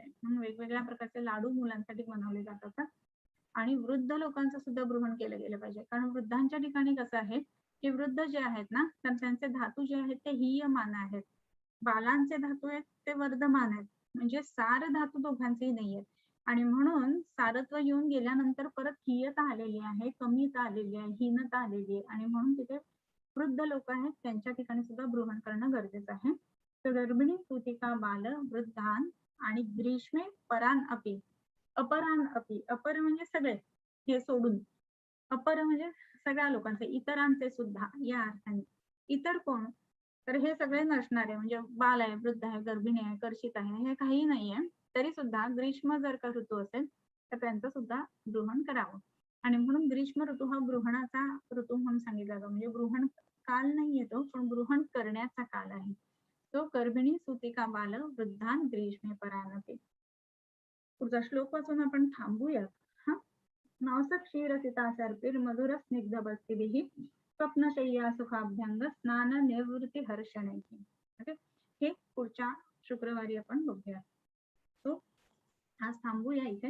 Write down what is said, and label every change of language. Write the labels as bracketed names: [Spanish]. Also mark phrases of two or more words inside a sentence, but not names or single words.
[Marathi] म्हणून वेगवेगळ्या प्रकारचे लाडू मुलांसाठी बनवले जातात. आणि वृद्ध लोकांचं सुद्धा गृहण केलं गेलं पाहिजे, कारण वृद्धांच्या ठिकाणी कसं आहे की वृद्ध जे आहेत ना तर त्यांचे धातू जे आहेत ते हीयमान आहेत, बालांचे धातू आहेत ते वर्धमान आहेत, म्हणजे सार धातू दोघांचेही नाही आहेत. आणि म्हणून सारत्व येऊन गेल्यानंतर परत हीयता आलेली आहे, कमीता आलेली आहे, हीनता आलेली आहे, आणि म्हणून तिथे वृद्ध लोक आहेत त्यांच्या ठिकाणी सुद्धा गृहण करणं गरजेचं आहे. तर [Sanskrit] गर्भिणी, सुतिका, बाल, वृद्धान [Marathi] आणि [Sanskrit] ग्रीष्मे परान अपी, अपरान अपी, [Marathi] अपर म्हणजे सगळे हे सोडून, अपर म्हणजे सगळ्या लोकांचे, इतरांचे सुद्धा या अर्थाने. इतर कोण, तर हे सगळे नसणारे म्हणजे बाल आहे, वृद्ध आहे, गर्भिणी आहे, कर्षित आहे, हे काही नाहीये, तरी सुद्धा ग्रीष्म जर का ऋतू असेल तर त्यांचं सुद्धा गृहण करावं. आणि म्हणून ग्रीष्म ऋतू हा गृहणाचा ऋतू म्हणून सांगितला जातो, म्हणजे गृहण काल नाही येतो पण गृहण करण्याचा काल आहे तो. [Sanskrit] गर्भिणी, सुतिका, बाल, वृद्धान, ग्रीष्मे परानपे. [Marathi] पुढचा श्लोक वाचून आपण थांबूयात. [Sanskrit] हा, मांस क्षीर सीता सर्पिर मधुर स्निग्ध बस्तिभिः स्वप्नशय्या सुखाभ्यंग स्नान निवृत्ती हर्षणैः. [Marathi] ओके, हे पुढच्या शुक्रवारी आपण बघूया. तो आज थांबूया इथे.